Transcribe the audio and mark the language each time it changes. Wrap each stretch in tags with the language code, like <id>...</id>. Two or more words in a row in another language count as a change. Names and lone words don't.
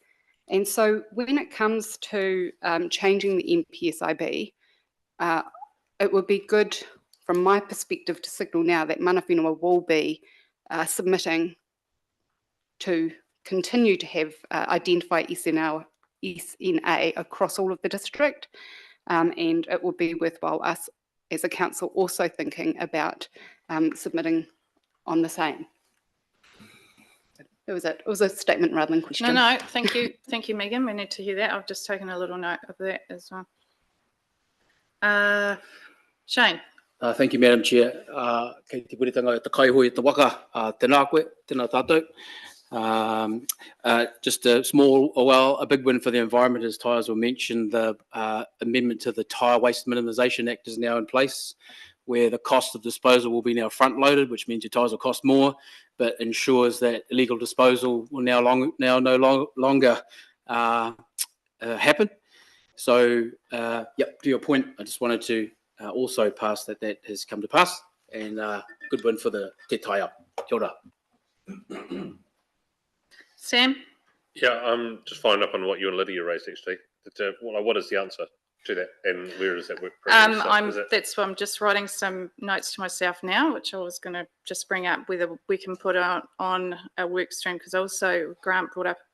<en>And so when it comes to changing the NPS-IB, it would be good from my perspective to signal now that</en> <mi>Mana Whenua</mi> <en>will be submitting to continue to have identify SNA across all of the district, and it would be worthwhile us as a council also thinking about submitting on the same. It was a statement rather than question. No, thank you, Megan. We need to hear that. I've just taken a little note of that as well. Shane. Thank you, Madam Chair.</en> <mi>Kei te puritanga e te kaihoi e te waka, tēnā koe, tēnā tātou.</mi> <en>Just a big win for the environment, as tyres were mentioned. The amendment to the Tyre Waste Minimisation Act is now in place, where the cost of disposal will be now front-loaded, which means your tyres will cost more, but ensures that illegal disposal will now no longer happen. So, yep, to your point, I just wanted to also pass that has come to pass, and good win for the</en> <mi>Te Taia. Kia ora.</mi> <en>Sam? Yeah, I'm just following up on what you and Lydia raised, actually. What is the answer to that, and where is that work progress? That's why I'm just writing some notes to myself now, which I was going to just bring up, whether we can put on a work stream, because also Grant brought up.</en>